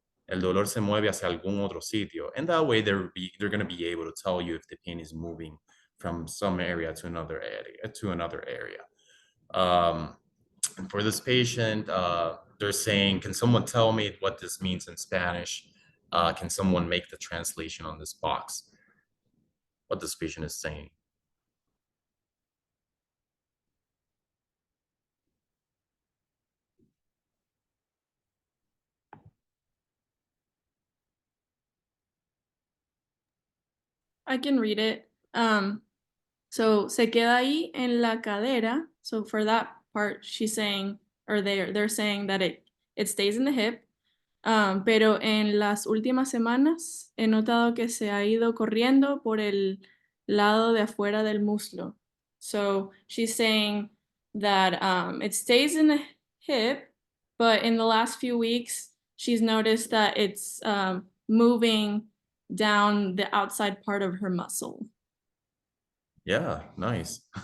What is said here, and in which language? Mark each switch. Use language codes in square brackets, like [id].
[es] El dolor se mueve hacia algún otro sitio. [en] And that way they're going to be able to tell you if the pain is moving from some area to another area. And for this patient, they're saying, can someone tell me what this means in Spanish? Can someone make the translation on this box? What this patient is saying. I can read it. [es] So se queda ahí en la cadera. [en] So for that part, she's saying, or they're saying that it stays in the hip. [es] Pero en las últimas semanas he notado que se ha ido corriendo por el lado de afuera del muslo. [en] So she's saying that it stays in the hip, but in the last few weeks, she's noticed that it's moving down the outside part of her muscle. Yeah, nice.